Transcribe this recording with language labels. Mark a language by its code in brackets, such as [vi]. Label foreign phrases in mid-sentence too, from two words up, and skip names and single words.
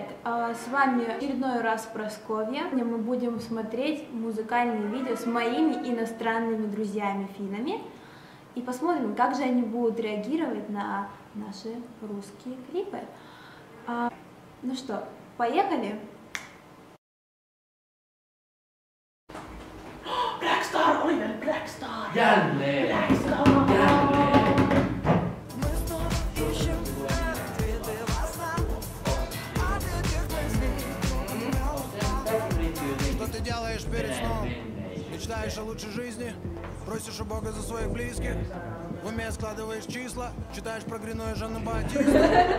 [ru] С вами очередной раз Прасковья. Мы будем смотреть музыкальные видео с моими иностранными друзьями-финнами и посмотрим, как же они будут реагировать на наши русские клипы. Ну что, поехали? Blackstar, Oliver Blackstar! [fi] Jälleen! Blackstar! Jälleen! [ru] Что ты делаешь перед сном? Мечтаешь о лучшей жизни? Просишь у Бога за своих близких? В уме складываешь числа? Читаешь про Грино и Жанну Батиста?